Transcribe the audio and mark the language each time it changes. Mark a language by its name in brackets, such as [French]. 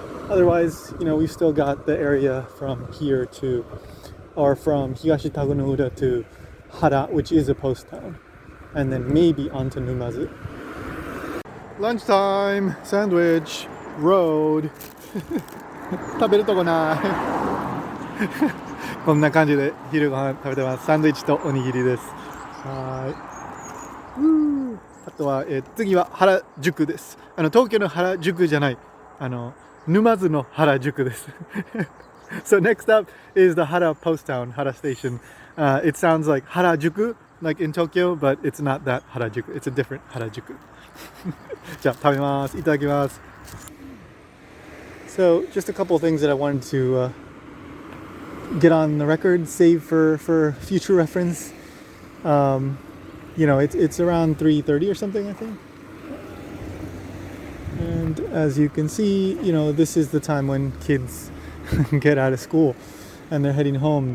[English] Otherwise, we've still got the area from here to, or from Higashi Tagonoura to Hara, which is a post town, and then maybe onto Numazu. Lunchtime, sandwich, road. [Japanese] 食べるとこないこんな感じで昼ご飯食べてます。サンドイッチとおにぎりです。はい。あとは、次は原宿です。東京の原宿じゃない。沼津の原宿です。 [English] So next up is the Hara post town, Hara Station. It sounds like Harajuku, like in Tokyo, but it's not that Harajuku. It's a different Harajuku. [Japanese] じゃあ食べます。いただきます。 [English] So just a couple of things that I wanted to get on the record, save for future reference. It's around 3:30 or something, I think. And as you can see, this is the time when kids get out of school and they're heading home.